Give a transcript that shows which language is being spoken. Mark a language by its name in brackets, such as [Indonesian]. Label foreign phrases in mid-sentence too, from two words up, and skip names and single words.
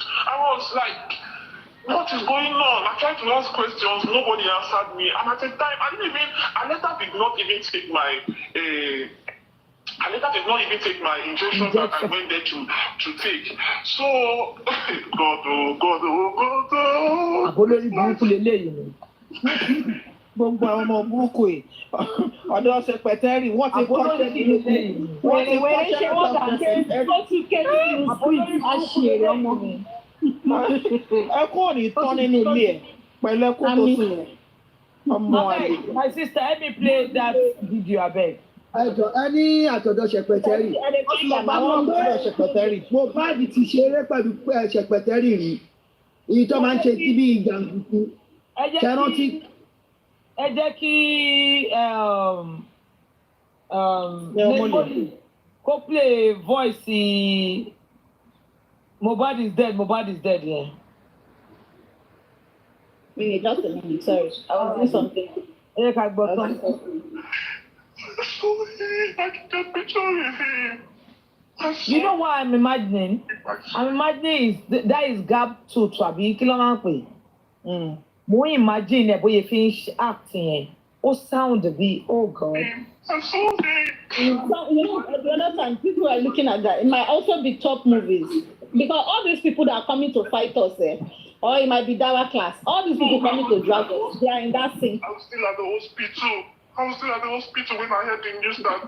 [English] I was like, what is going on? I tried to ask questions, nobody answered me, and at the time I later did not even take my injection that I went there to take. So God. [Yoruba] Gbogbo àwọn ọmọ burúkú yìí ọ̀dọ̀ sẹpẹtẹrì wọ́n ti kọ́ ẹkún ò ní tán nínú ilé ẹ̀ pẹ̀lú ẹkún tó sùn ọmọ àlè. [English] My sister, let me play that video abeg. [Yoruba] Ẹni àtọ̀dọ̀ ṣẹpẹtẹrì. Mohbad ti ṣeré pẹ̀lú ṣẹpẹtẹrì rí. Èyí tó máa ń ṣe bí ìjàǹdùkú. Ẹ jẹ́ kí Imole kó [English] play voice Mohbad is dead, yeah. Wait, just a minute, sorry. I was doing something. You know what I'm imagining? I'm imagining that is gap to Trabi Kilomanpe. [Yoruba] Mo imagine ẹ bóyá fi ń act yẹn. Ó sound bí, [English] oh God. You know, the other time people are looking at that. It might also be top movies. Because all these people that are coming to fight us, or it might be Dawa class, all these people coming to drag us, they are in that scene. I was still at the hospital when I heard the news that.